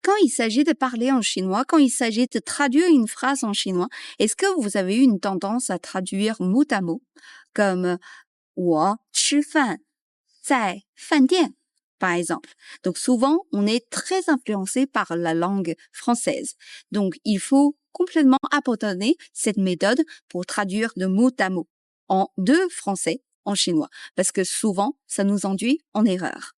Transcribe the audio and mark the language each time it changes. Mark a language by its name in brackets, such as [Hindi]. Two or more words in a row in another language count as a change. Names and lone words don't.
[French] s'agit de parler en chinois, quand il s'agit de traduire une phrase en chinois, est-ce que vous avez eu une tendance à traduire mot à mot, comme [Chinese] 我吃饭在饭店 [French] par exemple. Donc souvent, on est très influencé par la langue française. Donc il faut complètement abandonner cette méthode pour traduire de mot à mot de français en chinois, parce que souvent, ça nous induit en erreur.